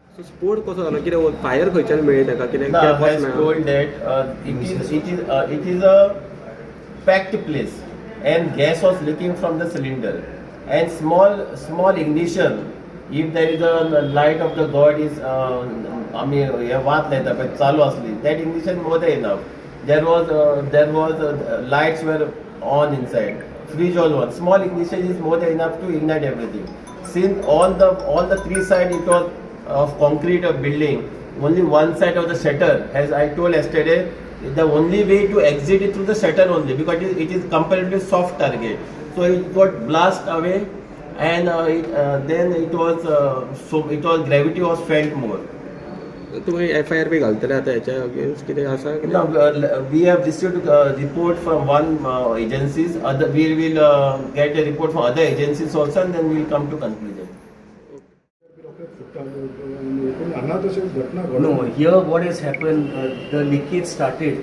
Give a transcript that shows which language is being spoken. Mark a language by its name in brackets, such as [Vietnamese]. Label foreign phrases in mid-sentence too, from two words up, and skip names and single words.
[English] So sport [Konkani] कसो जालो कितें फायर खंयच्यान मेळ्ळी ताका कितें [English] No, [Konkani] गॅस [English] has [Konkani] मेळ्ळो? [English] told that it is a packed place and gas was leaking from the cylinder and small ignition. If there is a light of the god is आमी हे वात लायता पळय चालू असली, that ignition more than enough. There was lights were on inside. Fridge was on. Small ignition is more than enough to ignite everything. Since all the three sides it was of concrete of building, only one side of the shutter, as I told yesterday, the only way to exit is through the shutter only, because it is comparatively soft target. So it got blast away, and then it was gravity was felt more. [Konkani] तुम्ही FIR बी घालतले आतां हेच्या अगेन्स्ट कितें आसा कितें? [English] No, we have received a report from one agencies. We will get a report from other agencies also, and then we will come to conclusion. No, here what has happened, the leakage started.